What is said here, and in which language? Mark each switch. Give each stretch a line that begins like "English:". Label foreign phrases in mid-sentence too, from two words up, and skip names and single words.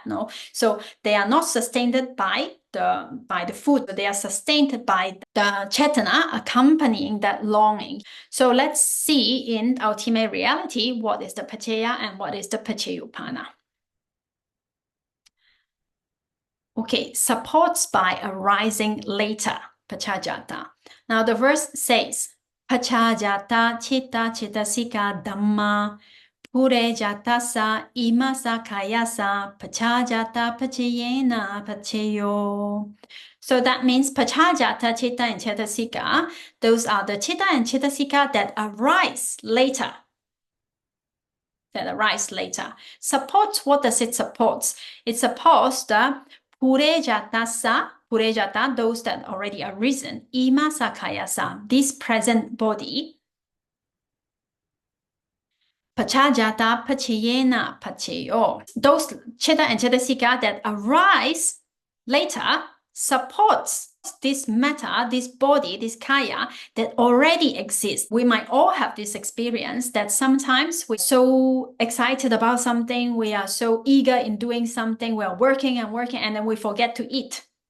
English: No, so they are not sustained by the food, but they are sustained by the cetana accompanying that longing. So let's see in ultimate reality what is the paccaya and what is the paccayupanna. Okay, supports by arising later, Pacchājāta. Now the verse says,
Pali: Pacchājāta citta cittasika dhamma Purejāta sa imasa kayasa Pacchājāta paccayena paccayo.
English: So that means Pacchājāta, citta, and cittasika, those are the citta and cittasika that arise later. Supports, what does it support?
Pali: It supports the Purejāta sa, Purejāta,
English: those that already arisen,
Pali: imasa kayasa,
English: this present body.
Pali: Paccājāta paccayena paccayo.
English: Those citta and cittasika that arise later supports this matter, this body, this kaya that already exists. We might all have this experience that sometimes we're so excited about something, we are so eager in doing something, we are working and working, and then we forget to eat.